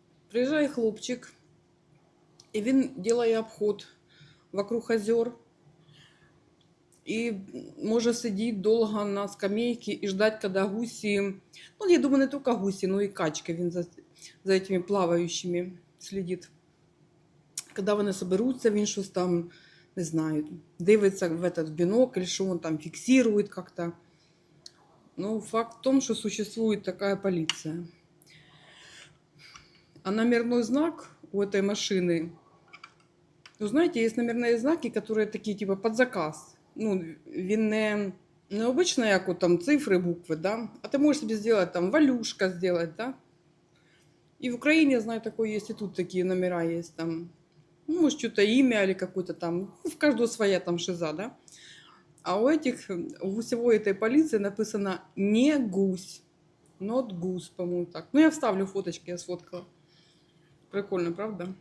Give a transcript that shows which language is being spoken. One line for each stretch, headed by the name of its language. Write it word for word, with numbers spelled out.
Ukrainian: Приїжджає хлопчик, і він ділає обход вокруг озер, і може сидіти довго на скамейке і ждать, когда гуси...
Russian: Ну, я думаю, не только гуси, но и качки. Він за, за этими плавающими следит.
Ukrainian: Когда вони соберуться, він щось там, не знаю, дивиться в этот бинокль, що він там фіксирує как-то.
Russian: Ну, факт в том, что существует такая полиция. А номерной знак у этой машины, ну, знаете, есть номерные знаки, которые такие, типа, под заказ.
Ukrainian: Ну, він не, не обычно, як от там цифри, букви, да? А ти можеш собі зробити там валюшка зробити, да?
Russian: И в Украине, я знаю, такое есть, и тут такие номера есть, там, ну, может, что-то имя или какое-то там, ну, в каждого своя там шиза, да? А у этих, м, у гусевой этой полиции написано «не гусь», «not гусь», по-моему, так. Ну, я вставлю фоточки, я сфоткала. Прикольно, правда?